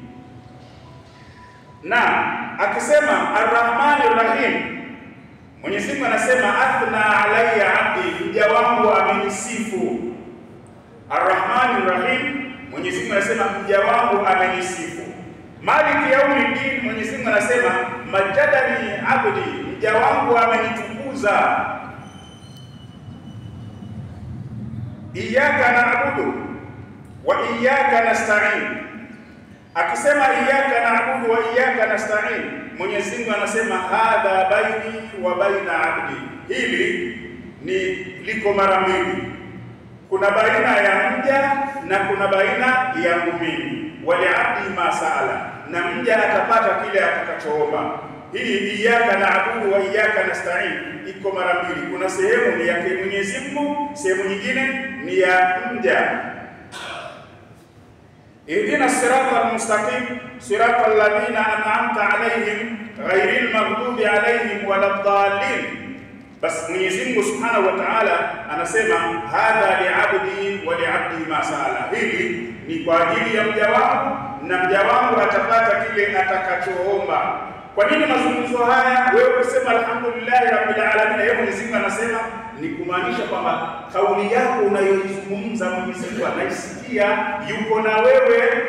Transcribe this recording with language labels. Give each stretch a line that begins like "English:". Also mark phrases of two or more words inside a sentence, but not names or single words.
Swahili: Na akisema
Arabic: الرحمن الرحيم,
Swahili: Mwenyezi Mungu anasema
Arabic: أثنى علي عبدي,
Swahili: mja wangu amenisifu.
Arabic: الرحمن الرحيم,
Swahili: Mwenyezi Mungu anasema mja wangu amenisifu.
Arabic: مالك يوم الدين,
Swahili: Mwenyezi Mungu anasema
Arabic: مجدني عبدي,
Swahili: mja wangu amenitukuza.
Arabic: إياك نعبد وإياك نستعين, akisema إياك نعبد وإياك نستعين,
Swahili: Mwenyezi Mungu anasema
Arabic: هذا بيني وبين عبدي,
Swahili: hili ni liko mara mbili, kuna baina ya mja na kuna baina ya muumini.
Arabic: ولعبدي ما سأل,
Swahili: na mja atapata kile atakachoomba. Hii
Arabic: إياك نعبد وإياك نستعين
Swahili: iko mara mbili, kuna sehemu ni yake Mwenyezi Mungu, sehemu nyingine ni ya mja.
Arabic: اهدنا الصراط المستقيم صراط الذين أنعمت عليهم غير المغضوب عليهم ولا الضالين.
Swahili: Bas Mwenyezi Mungu
Arabic: سبحانه وتعالى
Swahili: anasema
Arabic: هذا لعبدي ولعبدي ما سأل,
Swahili: hili ni kwa ajili ya mja wangu na mja wangu atapata kile atakachoomba. Kwa nini mazungumzo haya? Wewe kusema
Arabic: الحمد لله رب العالمين,
Swahili: yeye Mwenyezi Mungu anasema ni kumaanisha kwamba kauli yako unayoizungumza Mwenyezi Mungu anaisikia, yuko na wewe.